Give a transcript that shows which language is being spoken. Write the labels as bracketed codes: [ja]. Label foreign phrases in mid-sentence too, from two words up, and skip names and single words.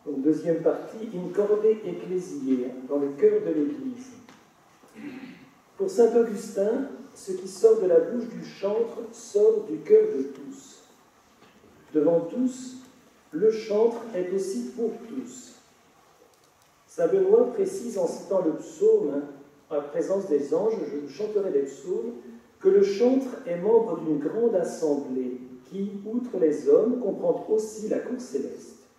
[fr] deuxième partie, [la] In corde ecclesiae, [fr] dans le cœur de l'Église. Pour saint Augustin, ce qui sort de la bouche du chantre sort du cœur de tous. Devant tous, le chantre est aussi pour tous. Saint Benoît précise en citant le psaume, en la présence des anges, je vous chanterai des psaumes, que le chantre est membre d'une grande assemblée qui, outre les hommes, comprend aussi la cour céleste.